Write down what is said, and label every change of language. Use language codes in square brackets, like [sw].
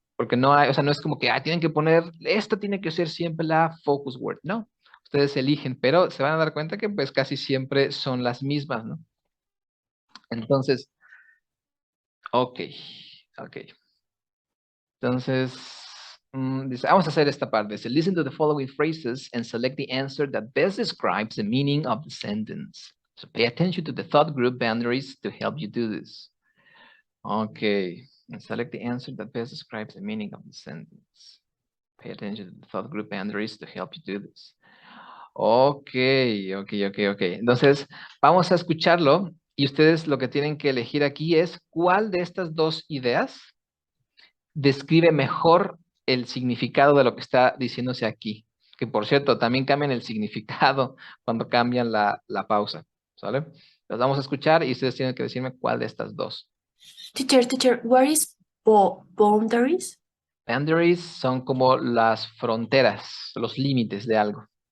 [es] Porque no hay, o sea, no es como que tienen que poner, esta tiene que ser siempre la focus word, no. Ustedes eligen, pero se van a dar cuenta que pues casi siempre son las mismas, ¿no? Entonces, ok, ok. Entonces, dice, vamos a hacer esta parte. Dice, [en] listen to the following phrases and select the answer that best describes the meaning of the sentence. So pay attention to the thought group boundaries to help you do this. Okay, and select the answer that best describes the meaning of the sentence. Pay attention to the thought group boundaries to help you do this. Ok. [es] Entonces, vamos a escucharlo y ustedes lo que tienen que elegir aquí es cuál de estas dos ideas describe mejor el significado de lo que está diciéndose aquí. Que por cierto, también cambian el significado cuando cambian la pausa. ¿Sale? Los vamos a escuchar y ustedes tienen que decirme cuál de estas dos. [en] Teacher, what is boundaries? [es] Boundaries son como las fronteras, los límites de algo.